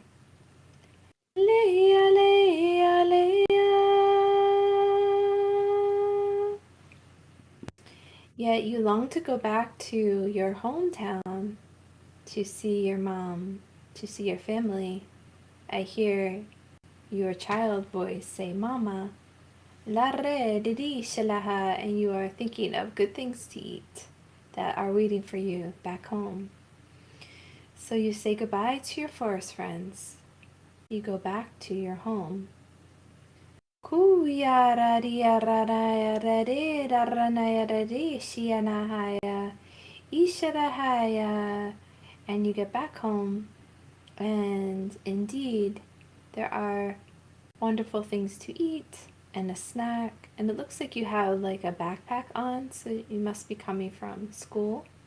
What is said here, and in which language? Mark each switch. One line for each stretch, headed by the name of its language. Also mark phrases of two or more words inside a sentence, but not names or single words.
English: Leia, Leia, Leia. Yet you long to go back to your hometown to see your mom, to see your family. I hear your child voice say, Mama, la re didi shalaha, and you are thinking of good things to eat that are waiting for you back home. So you say goodbye to your forest friends. You go back to your home. And you get back home, and indeed, there are wonderful things to eat and a snack, and it looks like you have like a backpack on, so you must be coming from school.